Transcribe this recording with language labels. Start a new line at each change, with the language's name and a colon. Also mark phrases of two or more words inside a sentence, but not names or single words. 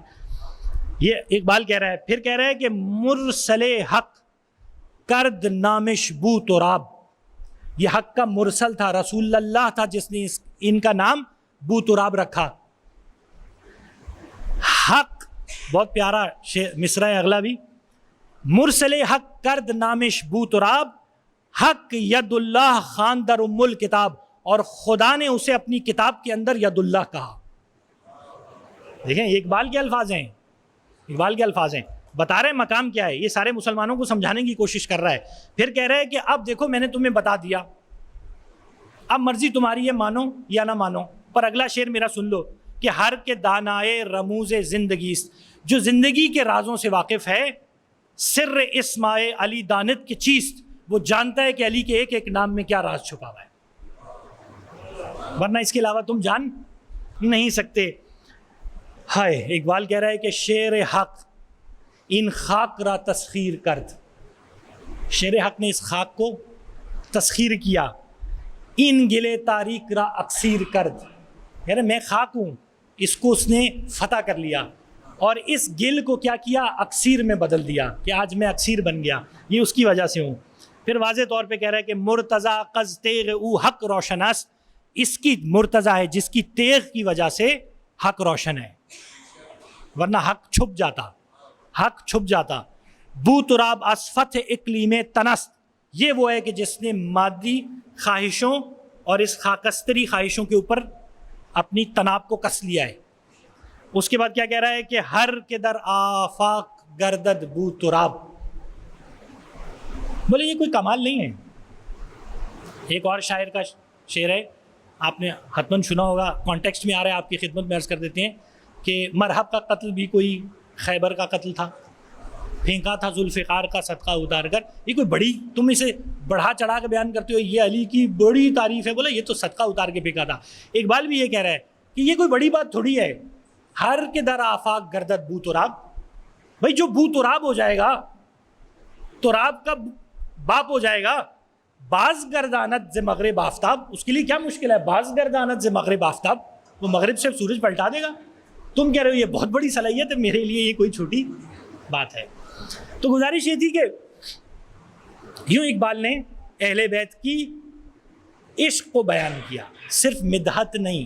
Urdu: یہ اقبال کہہ رہا ہے. پھر کہہ رہا ہے کہ
Persian: مرسل حق کرد نامش بو تراب.
Urdu: یہ حق کا مرسل تھا، رسول اللہ تھا جس نے ان کا نام بو تراب رکھا. حق بہت پیارا مصرع اگلا بھی.
Persian: مرسل حق کرد نامش بو تراب، حق ید اللہ خان در ام الکتاب.
Urdu: اور خدا نے اسے اپنی کتاب کے اندر ید اللہ کہا. دیکھیں یہ اقبال کے الفاظ ہیں، اقبال کے الفاظ ہیں. بتا رہے ہیں مقام کیا ہے. یہ سارے مسلمانوں کو سمجھانے کی کوشش کر رہا ہے. پھر کہہ رہے ہیں کہ اب دیکھو میں نے تمہیں بتا دیا، اب مرضی تمہاری ہے، مانو یا نہ مانو. پر اگلا شعر میرا سن لو کہ
Persian: ہر کے دانائے رموز زندگی،
Urdu: جو زندگی کے رازوں سے واقف ہے،
Persian: سر اسمائے علی دانت کی چیست،
Urdu: وہ جانتا ہے کہ علی کے ایک ایک نام میں کیا راز چھپا ہوا ہے، ورنہ اس کے علاوہ تم جان نہیں سکتے. ہائے اقبال کہہ رہا ہے کہ
Persian: شعر حق ان خاک را تسخیر کرد.
Urdu: شعر حق نے اس خاک کو تسخیر کیا.
Persian: ان گلے تاریک را اکسیر کرد.
Urdu: یعنی میں خاک ہوں، اس کو اس نے فتح کر لیا اور اس گل کو کیا کیا، اکسیر میں بدل دیا کہ آج میں اکسیر بن گیا، یہ اس کی وجہ سے ہوں. پھر واضح طور پہ کہہ رہا ہے کہ
Persian: مرتضیٰ قز تیغ او حق روشن است.
Urdu: اس کی مرتضیٰ ہے جس کی تیغ کی وجہ سے حق روشن ہے، ورنہ حق چھپ جاتا، حق چھپ جاتا.
Persian: بو تراب اسفت اقلیم تنست.
Urdu: یہ وہ ہے کہ جس نے مادی خواہشوں اور اس خاکستری خواہشوں کے اوپر اپنی تناب کو کس لیا ہے. اس کے بعد کیا کہہ رہا ہے کہ
Persian: ہر کے در آفاق گردد بو تراب.
Urdu: بولے یہ کوئی کمال نہیں ہے. ایک اور شاعر کا شعر ہے، آپ نے حتماً سنا ہوگا، کانٹیکسٹ میں آ رہا ہے، آپ کی خدمت میں عرض کر دیتے ہیں کہ مرحب کا قتل بھی کوئی خیبر کا قتل تھا، پھینکا تھا ذوالفقار کا صدقہ اتار کر. یہ کوئی بڑی، تم اسے بڑھا چڑھا کے بیان کرتے ہو، یہ علی کی بڑی تعریف ہے. بولا یہ تو صدقہ اتار کے پھینکا تھا. اقبال بھی یہ کہہ رہا ہے کہ یہ کوئی بڑی بات تھوڑی ہے.
Persian: ہر کے در آفاق گردد بو تراب.
Urdu: بھائی جو بو تراب ہو جائے گا، تراب کا باپ ہو جائے گا.
Persian: باز گردانت ز مغرب آفتاب،
Urdu: اس کے لیے کیا مشکل ہے؟
Persian: باز گردانت ز مغرب آفتاب،
Urdu: وہ مغرب سے سورج پلٹا دے گا. تم کہہ رہے ہو یہ بہت بڑی صلاحیت ہے، میرے لیے یہ کوئی چھوٹی بات ہے. تو گزارش یہ تھی کہ یوں اقبال نے اہل بیت کی عشق کو بیان کیا، صرف مدحت نہیں.